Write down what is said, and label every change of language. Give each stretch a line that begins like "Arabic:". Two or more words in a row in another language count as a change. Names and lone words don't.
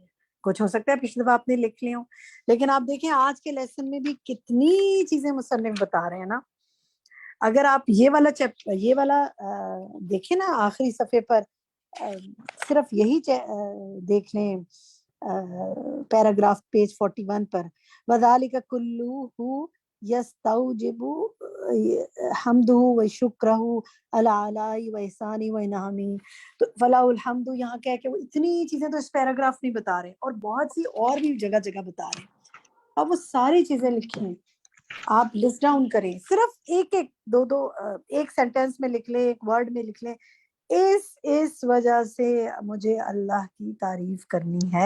Urdu: کچھ ہو سکتا ہے پچھلی دفعہ آپ نے لکھ لی ہوں، لیکن آپ دیکھیں آج کے لیسن میں بھی کتنی چیزیں مصنف بتا رہے ہیں نا. اگر آپ یہ والا دیکھیں نا آخری صفحے پر، صرف یہی دیکھ لیں
English: پیراگراف پیج
Urdu: 41 پر،
Arabic: وذلك كله يستوجب حمده وشكره على آلائه وإحسانه وإنعامه.
Urdu: تو
Arabic: فله الحمد
Urdu: یہاں کہہ کے وہ اتنی چیزیں تو اس پیراگراف میں بتا رہے ہیں اور بہت سی اور بھی جگہ جگہ بتا رہے ہیں. اب وہ ساری چیزیں لکھی ہیں، آپ
English: list down
Urdu: کریں، صرف ایک ایک دو دو ایک سینٹینس میں لکھ لے، ایک ورڈ میں لکھ لے، اس وجہ سے مجھے اللہ کی تعریف کرنی ہے.